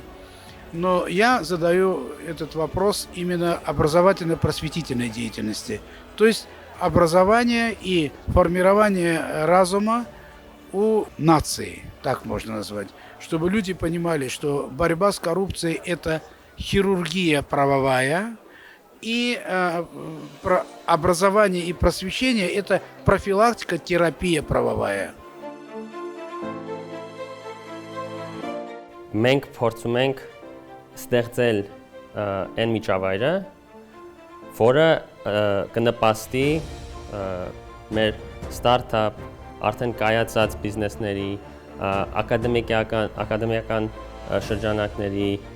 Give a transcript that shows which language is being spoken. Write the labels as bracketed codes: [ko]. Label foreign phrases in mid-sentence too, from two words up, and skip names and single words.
[ru] Но я задаю этот вопрос именно образовательно-просветительной деятельности, то есть образование и формирование разума у нации, так можно назвать, чтобы люди понимали, что борьба с коррупцией – это хирургия правовая, и образование и просвещение – это профилактика, терапия правовая. [hy] Մենք փորձում ենք ստեղծել այն միջավայրը, որը կնպաստի մեր ստարտափ, արդեն կայացած բիզնեսների, ակադեմիական շրջանակների